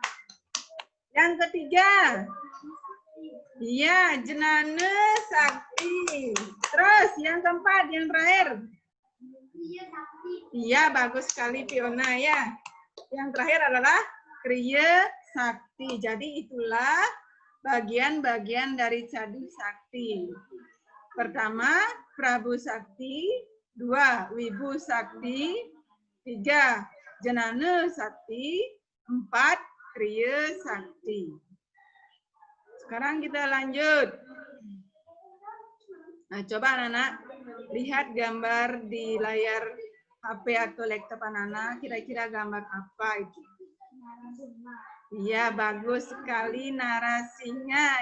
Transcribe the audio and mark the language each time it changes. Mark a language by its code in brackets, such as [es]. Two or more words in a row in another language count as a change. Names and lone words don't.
[id] Yang ketiga, ya Jenana Sakti. Terus yang keempat, yang terakhir. Iya bagus sekali Fiona ya. Yang terakhir adalah Kriya Sakti. Jadi itulah bagian-bagian dari Cadu Sakti. Pertama, Prabu Sakti. 2, Wibu Sakti. 3, Jenana Sakti. 4, Kriya Sakti. Sekarang kita lanjut. Nah, coba anak-anak lihat gambar di layar HP atau laptop anak-anak. Kira-kira gambar apa itu? Iya, bagus sekali narasinya.